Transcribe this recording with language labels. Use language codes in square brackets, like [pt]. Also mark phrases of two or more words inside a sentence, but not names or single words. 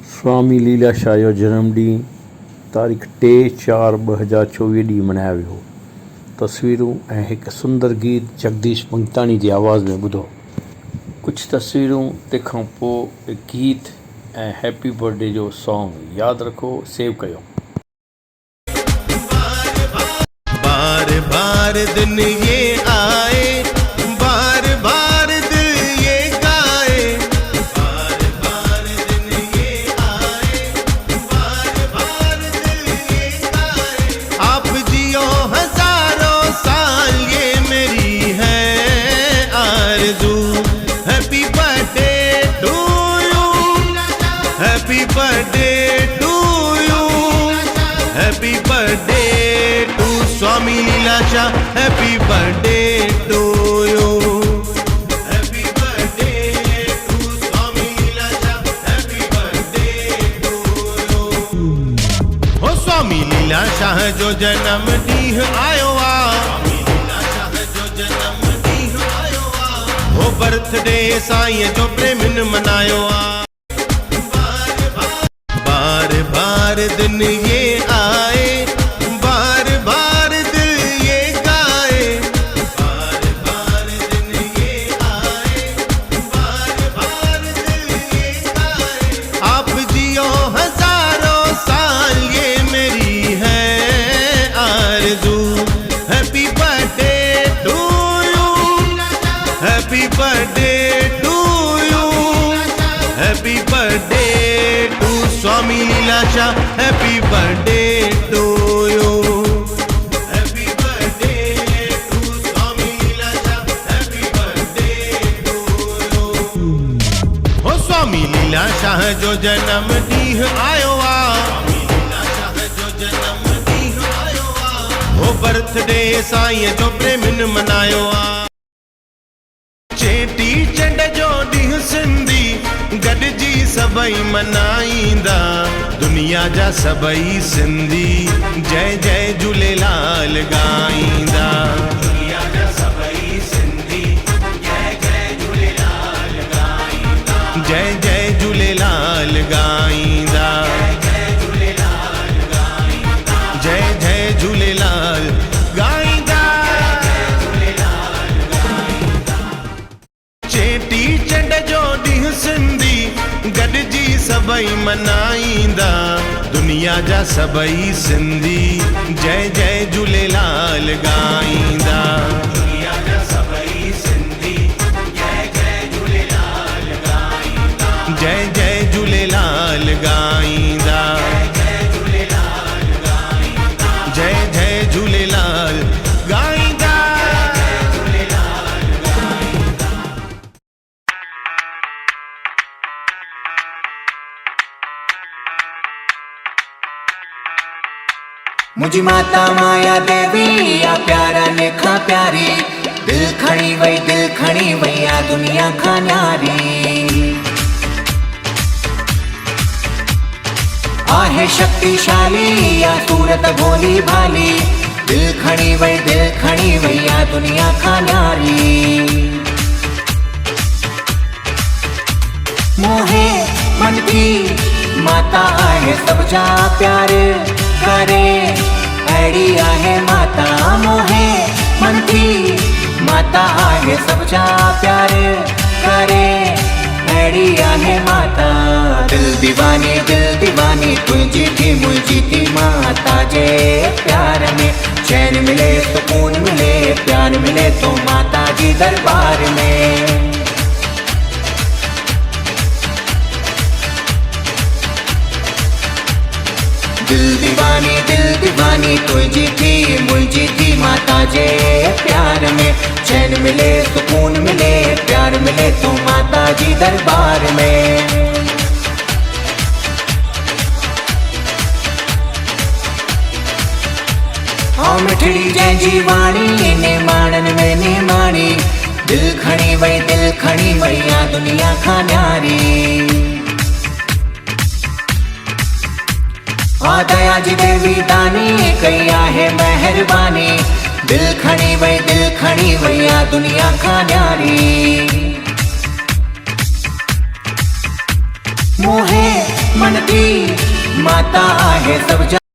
[sd] स्वामी लीलाशाह जो जन्मॾींहुं तारीख़ 3/4/2024 ॾींहुं मनाया वियो। तस्वीरूं ऐं हिकु सुंदर गीत जगदीश पंगताणी जी आवाज़ में ॿुधो। कुझु तस्वीरूं तंहिंखां पोइ गीत ऐं [en] happy birthday [sd] जो सॉन्ग यादि रखो, सेव कयो। [hi] बार बार दिन ये आए, बार बार दिल ये गाए, बार बार दिन ये आए, बार बार दिल ये गाए। आप जियो हजारों साल, ये मेरी है आरज़ू। [en] Happy birthday to you, happy birthday to you, happy birthday to Swami Leelashah, happy birthday to you, happy birthday to Swami Leelashah, happy birthday to you. [sd] हो स्वामी लीलाशाह जो जन्म ॾींहुं आयो आ, स्वामी लीलाशाह जो जन्म ॾींहुं आयो आ। हो बर्थडे साईं जो प्रेमिन मनायो आ। [hi] बार बार दिन ये आए, बार बार दिल ये गाए, बार बार दिन ये आए, बार बार दिल ये गाए। आप जियो हजारों साल, ये मेरी है आरज़ू। [en] Happy birthday to you, happy birthday to you, happy birthday to Swami Leelashah, happy birthday to you, happy birthday to Swami Leelashah, happy birthday to you. [sd] हो स्वामी लीलाशाह जो जन्म ॾींहुं आयो आ, स्वामी लीलाशाह जो जन्म ॾींहुं आयो आ। हो बर्थडे साईं जो प्रेमिन मनायो आ। चेटी चंड जो ॾींहुं सिंधी गॾिजी सभई मनाईंदा, दुनिया जा सभई सिंधी जय जय झूलेलाल ॻाईंदा। दुनिया जा सभई सिंधी जय जय झूलेलाल ॻाईंदा, जय जय झूलेलाल ॻाईंदा, जय झूलेलाल ॻाईंदा, जय जय झूलेलाल ॻाईंदा। चेटी चंड जो ॾींहुं सिंधी गॾिजी सभई मनाईंदा, दुनिया जा सभई सिंधी जय जय झूलेलाल ॻाईंदा। दुनिया जा सभई सिंधी जय जय झूलेलाल ॻाईंदा, जय जय झूलेलाल ॻाईंदा, जय झूलेलाल ॻाईंदा, जय जय झूलेलाल ॻाईंदा। मुझी माता माया देवी या प्यारा लेखा प्यारी, दिल खणी वई, दिल खणी वई या दुनिया खां न्यारी। आहे शक्तिशाली या सूरत भोली भाली, दिल खणी वई, दिल खणी वई या दुनिया खां न्यारी। मोहे मन की माता आहे सब जा प्यार करे, अड़ी आहे माता मोहे मन की माता आहे सब जा प्यार करे, अड़ी आहे माता। दिल दीवानी तुझी थी मुझी थी माता जे प्यार में चैन मिले, सुकून मिले, प्यार मिले तो माता जी दरबार में। दिल दीवानी तुझी थी मुझी थी माता जे प्यार में चैन मिले, सुकून मिले, प्यार मिले तो माता जी दरबार में। हाँ मिठड़ी जंहिंजी वाणी ने माणन में ने माणी, दिल खणी वई या दुनिया खां न्यारी। आ दया जी देवी दानी कई आहे मेहरबानी, दिल खणी वई या दुनिया खां न्यारी। मोहे मन थी माता आहे सब जा